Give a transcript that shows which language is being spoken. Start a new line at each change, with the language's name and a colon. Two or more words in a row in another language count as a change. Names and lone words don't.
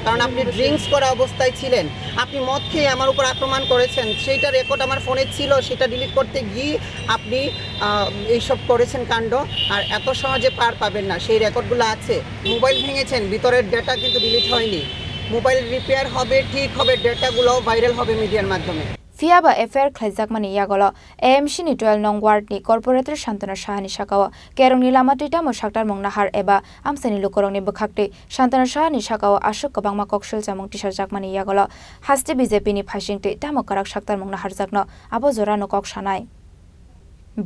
Bangla: কারণ আপনি ড্রিঙ্কস করা অবস্থায় ছিলেন, আপনি মদ খেয়ে আমার উপর আক্রমণ করেছেন, সেইটা রেকর্ড আমার ফোনে ছিল, সেটা ডিলিট করতে গিয়ে আপনি এইসব করেছেন কাণ্ড। আর এত সহজে পার পাবেন না, সেই রেকর্ডগুলো আছে। মোবাইল ভেঙেছেন, ভিতরের ডেটা কিন্তু ডিলিট হয়নি। মোবাইল রিপেয়ার হবে, ঠিক হবে, ডেটাগুলোও ভাইরাল হবে মিডিয়ার মাধ্যমে।
Kok Borok: Fiaba FR Klaizakmani Yagolo, AMC ni 12 nong ward ni corporator Shantana Shahani Shakawa, Kerong ni Lamatita mo Shaktar mong nahar eba, Amsani Lukorong ni Bakakti, Shantana Shahani Shakawa, Ashok Kabangma Kokshul Samong Tisha Jakmani Yagolo, Hasti BJP ni Pashingti, Tamokarak Shaktar mong nahar Zakno, Abo Zorano Kokshanai.